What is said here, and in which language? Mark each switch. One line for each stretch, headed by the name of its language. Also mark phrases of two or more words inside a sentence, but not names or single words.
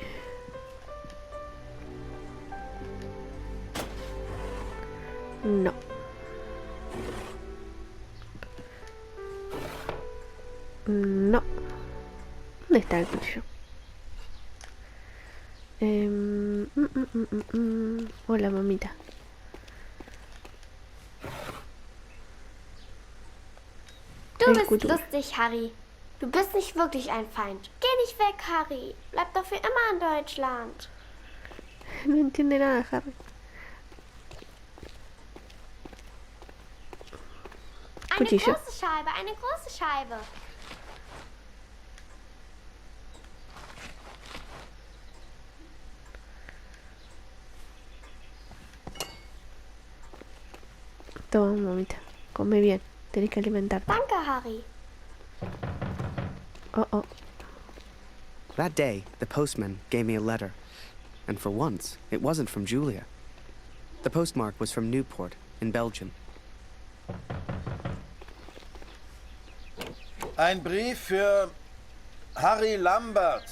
Spanish: No. No. ¿Dónde está el cuchillo? Hola, mamita.
German: Du bist lustig, Harry. Du bist nicht wirklich ein Feind. Geh nicht weg, Harry. Bleib doch für immer in Deutschland.
Spanish: No entiende nada, Harry.
German: Eine große Scheibe, eine große Scheibe.
Spanish: Toma, mamita. Come bien. Tenés que alimentarte.
German: Danke, Harry. Oh, oh.
English: That day, the postman gave me a letter. And for once, it wasn't from Julia. The postmark was from Newport, in Belgium.
German: Ein Brief für Harry Lambert.